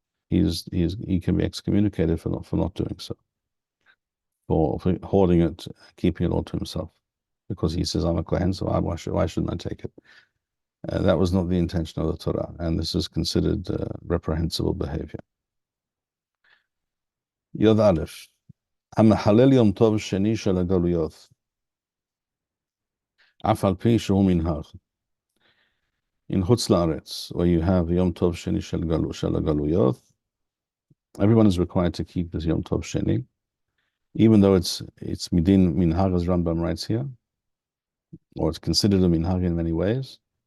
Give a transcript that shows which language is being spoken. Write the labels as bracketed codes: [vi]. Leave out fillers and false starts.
[en] He can be excommunicated for not doing so, for hoarding it, keeping it all to himself, because he says, I'm a kohen, so why shouldn't I take it? That was not the intention of the Torah, and this is considered reprehensible behavior. [he] Yod Aleph. המחלל יום טוב שני של הגלויות, אף על פי שהוא מנהג. [en] In Chutz La'aretz, where you have Yom Tov Sheni shel Galuyot, everyone is required to keep this Yom Tov Sheni, even though it's midin minhag, as Rambam writes here, or it's considered a minhag in many ways.